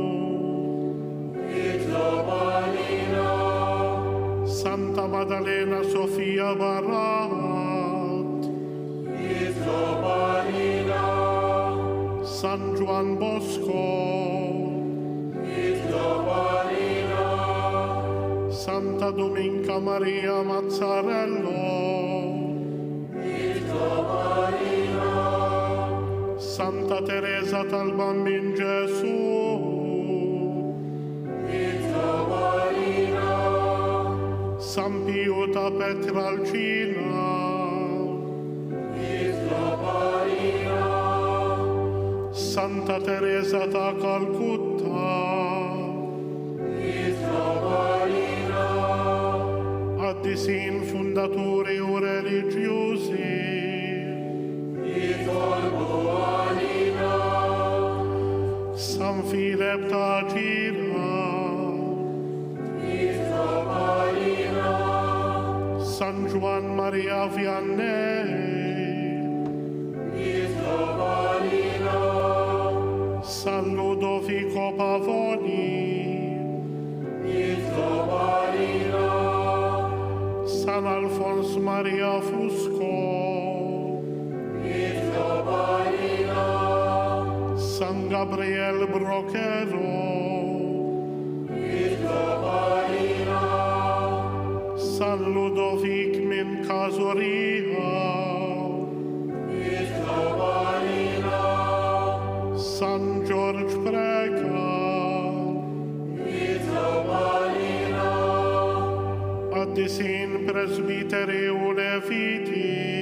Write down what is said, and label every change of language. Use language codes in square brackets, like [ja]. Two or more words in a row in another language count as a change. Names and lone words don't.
[mt] Santa Maddalena Sofia Barat, San Juan Bosco, Santa Domenica Maria Mazzarello, Santa Teresa dal Bambin Gesù, Santa Petralcina, Santa Teresa ta' Calcutta, Addisin fundaturi u religjużi, San Filip ta' Ġira, San Juan Maria Vianney, San Ludovico Pavoni, San Alfonso Maria Fusco, San Gabriel Brochero, San Ludovic min Casoria, San George Prega, Addisin presbiteri u leviti,